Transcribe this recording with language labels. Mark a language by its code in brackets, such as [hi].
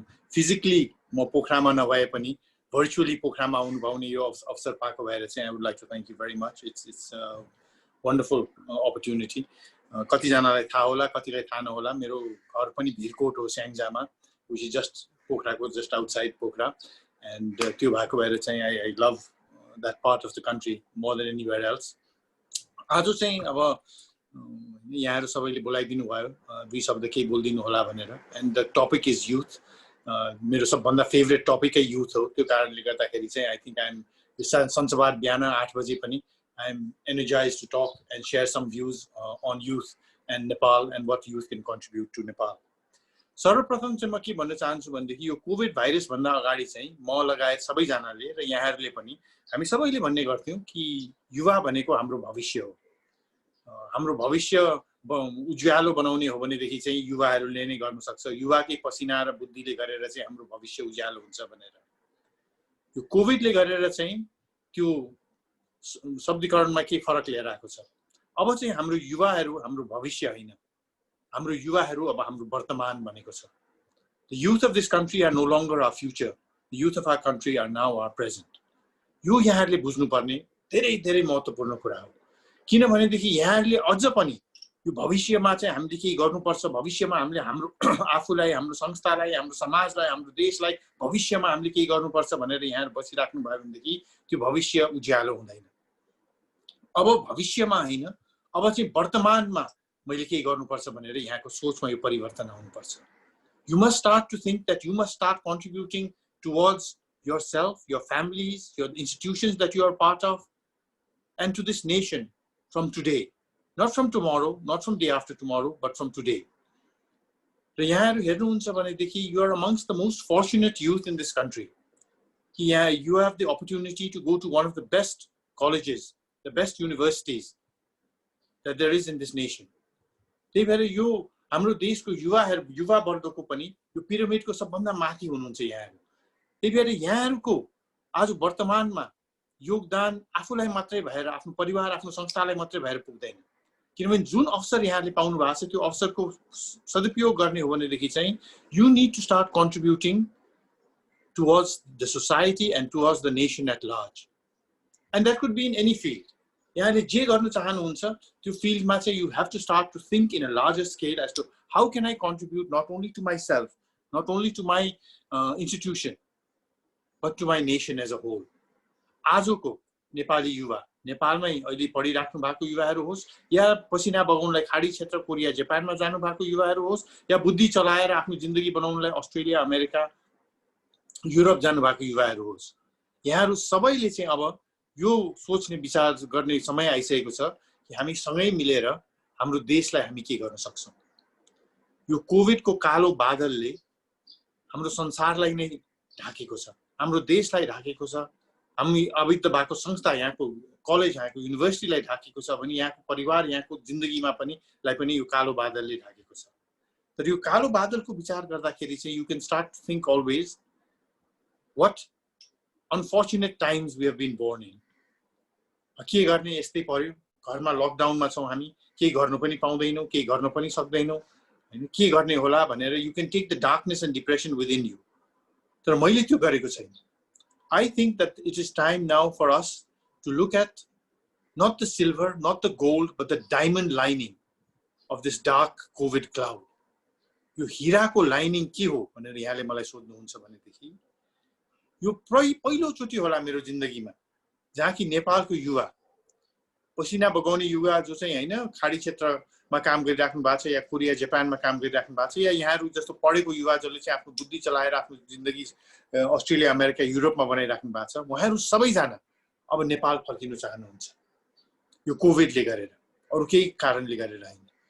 [ne] Physically, म पोखरामा नभए पनि virtually पोखरामा आउनु पाउने यो अवसर पाएको भएर चाहिँ [en] I would like to thank you very much. It's a wonderful opportunity. [ne] कति जनालाई थाहा होला, कतिलाई थाहा नहोला, मेरो घर पनि भिरकोट हो स्याङ्जामा, [en] which is just [ne] पोखराको [en] just outside [ne] Pokhara, and त्यो भएको भएर चाहिँ [en] I love that part of the country more than anywhere else. [ne] आज चाहिँ अब यहाँहरु सबैले बोलाइदिनु भयो, दुई शब्द केही बोल्दिनु होला भनेर, [en] and the topic is youth. [ne] मेरो सबभन्दा फेभरेट टपिक youth हो, त्यो कारणले गर्दाखेरि चाहिँ [en] I think I'm [ne] सञ्चबार बिहान 8 बजे पनि [en] I'm energized to talk and share some views on youth and Nepal and what youth can contribute to Nepal. [ne] सर्वप्रथम चाहिँ म के भन्न चाहन्छु भनेदेखि यो कोभिड भाइरस भन्दा अगाडि चाहिँ म लगायत सबैजनाले र यहाँहरुले पनि हामी सबैले भन्ने गर्थ्यौं कि युवा भनेको हाम्रो भविष्य हो। हाम्रो भविष्य उज्यालो बनाउने हो भनेदेखि चाहिँ युवाहरुले नै गर्न सक्छ, युवाकै पसिना र बुद्धिले गरेर चाहिँ हाम्रो भविष्य उज्यालो हुन्छ भनेर। यो कोभिडले गरेर चाहिँ त्यो शब्दीकरणमा के फरक लिएर आएको छ। अब चाहिँ हाम्रो युवाहरु हाम्रो भविष्य हैन, हाम्रो युवाहरु अब हाम्रो वर्तमान बनेको छ। [en] The youth of this country are no longer our future. The youth of our country are now our present. [ne] यो यहाँहरुले बुझ्नु पर्ने धेरै धेरै महत्त्वपूर्ण कुरा हो। किनभनेदेखि यहाँहरुले अझ पनि यो भविष्यमा चाहिँ हामीले के गर्नुपर्छ, भविष्यमा हामीले हाम्रो आफुलाई, हाम्रो संस्थालाई, हाम्रो समाजलाई, हाम्रो देशलाई भविष्यमा हामीले के गर्नुपर्छ भनेर यहाँहरु बसिराख्नु भयो भनेदेखि त्यो भविष्य उज्यालो हुँदैन। अब भविष्यमा हैन, अब चाहिँ वर्तमानमा मैले के गर्नुपर्छ भनेर यहाँको सोचमा यो परिवर्तन आउनुपर्छ। [en] You must start to think that you must start contributing towards yourself, your families, your institutions that you are part of, and to this nation from today. Not from tomorrow, not from day after tomorrow, but from today. [ne] र यहाँहरु हेर्नुहुन्छ भनेदेखि [en] you are amongst the most fortunate youth in this country. Yeah, you have the opportunity to go to one of the best colleges, the best universities that there is in this nation. [ne] त्यही भएर यो हाम्रो देशको युवा वर्गको पनि यो पिरामिडको सबभन्दा माथि हुनुहुन्छ यहाँहरु। त्यही भएर यहाँहरुको आज वर्तमानमा योगदान आफुलाई मात्रै भएर, आफ्नो परिवार, आफ्नो संस्थालाई मात्रै भएर पुग्दैन। किनभने जुन अवसर यहाँले पाउनु भएको छ त्यो अवसरको सदुपयोग गर्ने हो भनेदेखि चाहिँ [en] you need to start contributing towards the society and towards the nation at large. And that could be in any field. [ne] यहाँले जे गर्न चाहनुहुन्छ त्यो फिल्डमा चाहिँ [en] you have to start to think in a larger scale as to how can I contribute not only to myself, not only to my institution, but to my nation as a whole. [ne] आजको नेपाली युवा, नेपालमै अहिले पढिराख्नु भएको युवाहरू होस् या पसिना बगाउनलाई खाडी क्षेत्र कोरिया जापानमा जानु भएको युवाहरू होस् या बुद्धि चलाएर आफ्नो जिन्दगी बनाउनलाई अस्ट्रेलिया अमेरिका युरोप जानु भएको युवाहरू होस्, यहाँहरू सबैले चाहिँ अब यो सोच्ने विचार गर्ने समय आइसकेको छ कि हामी सँगै मिलेर हाम्रो देशलाई हामी के गर्न सक्छौं। यो कोभिडको कालो बादलले हाम्रो संसारलाई नै ढाकेको छ, हाम्रो देशलाई ढाकेको छ, हामी अविद्ध भएको संस्था यहाँको कलेज यहाँको युनिभर्सिटीलाई ढाकेको छ भने यहाँको परिवार यहाँको जिन्दगीमा पनि यो कालो बादलले ढाकेको छ। तर यो कालो बादलको विचार गर्दाखेरि चाहिँ [en] you can start to think always what unfortunate times we have been born in. [ne] के गर्ने यस्तै पर्यो, घरमा लकडाउनमा छौं हामी, के गर्नु पनि पाउँदैनौं, के गर्न पनि सक्दैनौं, हैन के गर्ने होला भनेर [en] you can take the darkness and depression within you. [ne] तर मैले त्यो गरेको छैन। [en] I think that it is time now for us to look at not the silver, not the gold, but the diamond lining of this dark COVID cloud. [ne] यो हिराको lining के हो भनेर यहाँले मलाई सोध्नुहुन्छ भनेदेखि यो पहिलो चोटी होला मेरो जिन्दगीमा जहाँ कि नेपालको युवा पसिना बगाउने युवा जो चाहिँ हैन खाडी क्षेत्रमा काम गरिराख्नु भएको छ या कोरिया जापानमा काम गरिराख्नु भएको छ या यहाँहरु जस्तो पढेको युवा जसले चाहिँ आफ्नो बुद्धि चलाएर आफ्नो जिन्दगी अस्ट्रेलिया अमेरिका युरोपमा बनाइराख्नु भएको छ, उहाँहरु सबैजना अब नेपाल फर्किन चाहनुहुन्छ यो कोभिडले गरेर, अरु केही कारणले गरेर हैन।